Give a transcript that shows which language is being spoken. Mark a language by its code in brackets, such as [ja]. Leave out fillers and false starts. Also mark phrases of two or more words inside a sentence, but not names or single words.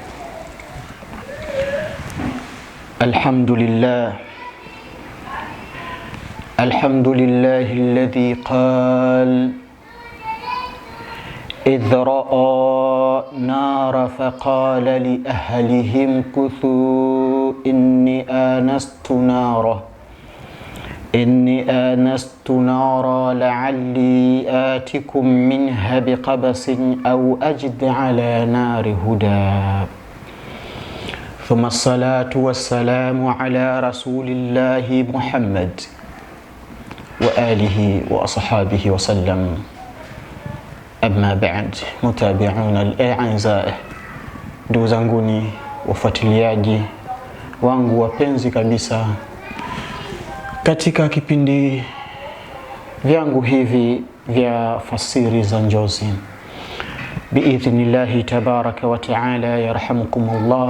[ar] الحمد لله الذي قال إذ رأى نار فقال لأهلهم كثوا إني آنست نارا لعلي آتكم منها بقبس أو أجد على نار هدى. ثم الصلاة والسلام على رسول الله محمد وآله وأصحابه وسلم. أما بعد، متابعون الأعزاء، [sw] ndugu zanguni wafuatiliaji wangu wapenzi kabisa katika kipindi vyangu hivi vya fasiri za njozi, [ar] بإذن الله تبارك وتعالى يرحمكم الله.